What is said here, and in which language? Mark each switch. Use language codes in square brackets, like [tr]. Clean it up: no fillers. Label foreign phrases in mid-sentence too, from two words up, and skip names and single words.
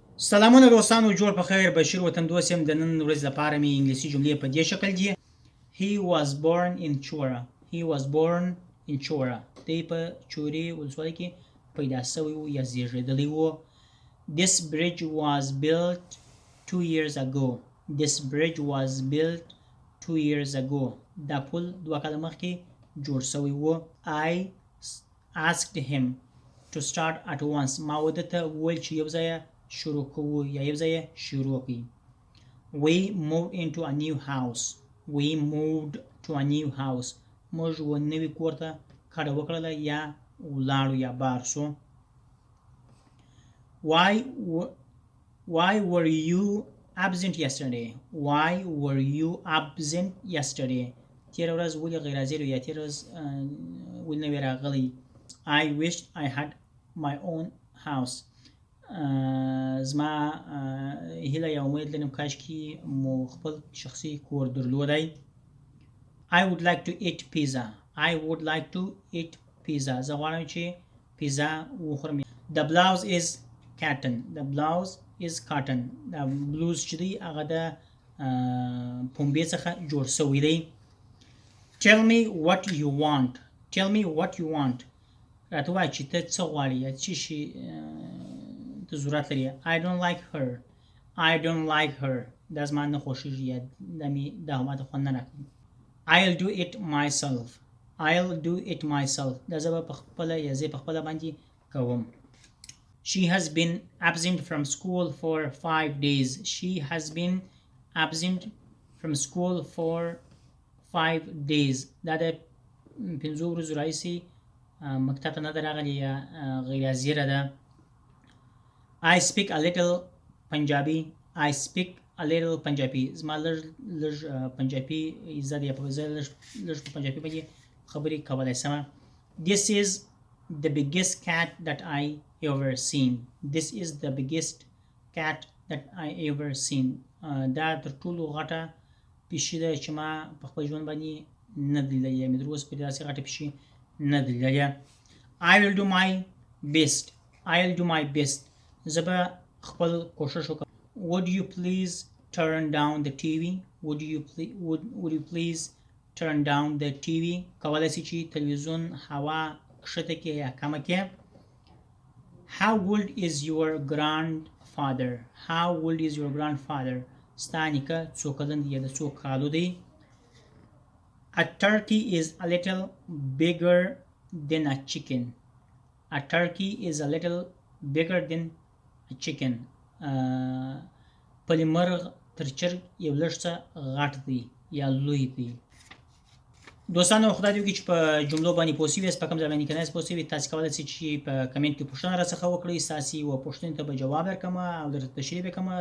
[ps] سلامونه دوستانو، جوړ په خیر. بشیر وطندوست یم. د نن ورځې لپاره مې انګلیسي جملې په دې شکل دي. [en] He was born in Chora. He was born in Chora. [ps] دی په چوري ولسوالۍ کې پیدا شوی و یا زیږېدلی و. [en] This bridge was built 2 years ago. This bridge was built 2 years ago. [ps] دا پل 2 کاله مخکې جوړ شوی و. [en] I asked him to start at once. [ps] ما وده ته وویل چې یو ځای شروع کوو یا یو ځای شروع کړي. [en] We moved into a new house. We moved to a new house. [ps] موږ و نوي کور ته کډه وکړله یا ولاړو یا بار شو. [en] Why were you absent yesterday? Why were you absent yesterday? [ps] تېره ورځ ولې غیر حاضر یا تېره ورځ ولې نه وې راغلی. [en] I wished I had my own house. [ps] زما هیله یا امید لرم کاشکې مو خپل شخصي کور درلودی. [en] I would like to eat pizza. I would like to eat pizza. [ps] زه غواړم چې پیزا وخورم. [en] The blouse is cotton. The blouse is cotton. [ps] دا بلوز چې دی هغه د پنبې څخه جوړ شوی دی. [en] Tell me what you want. Tell me what you want. [ps] راته وایه چې ته څه غواړې یا څه شي ته ضرورت لري. [en] I don't like her. I don't like her. [ps] دا زما نه خوښېږي یا دا ماته خوند نه راکوي. [en] I'll do it myself. I'll do it myself. [ps] دا زه به په خپله یا زه په خپله باندې کوم. [en] She has been absent from school for 5 days. She has been absent from school for 5 days. [ps] دا د 5 ورځو راهیسې مکتب ته نه ده راغلې یا غیر حاضره ده. [en] I speak a little Punjabi. I speak a little Punjabi. [ps] زما لږ پنجابي زده یا زه لږ په پنجابي باندې خبرې کولی شم. [en] This is the biggest cat that I ever seen. This is the biggest cat that I ever seen. [ps] دا تر ټولو غټه پیشي ده چې ما په خپل ژوند باندې نه ده لیدلې یا مې تر اوسه پورې داسې غټه پیشي نه ده لیدلې. [en] I will do my best. I'll do my best. [ps] زه به خپل کوشش وکړم. [en] Would you please turn down the TV? Would you please turn down the TV? [ps] کولی شي چې تلویزیون هوا کښته کړې یا کمه کړې. [en] How old is your grandfather? How old is your grandfather? [ps] ستا نیکه څو کلن دی یا د څو کالو دی. [en] A turkey is a little bigger than a chicken. A turkey is a little bigger than a chicken. [ps] پلی مرغ تر چرګ یو لږ څه غټ دی یا لوی دی. دوستانو خدای دې وکړي چې په جملو باندې پوه شوي یاست. په کوم ځای باندې که نه یاست پوه شوي تاسې کولی شئ چې په کمنټ کې پوښتنه راڅخه وکړئ. ستاسې یوه پوښتنې ته به جواب درکړم او درته تشریح به کړم.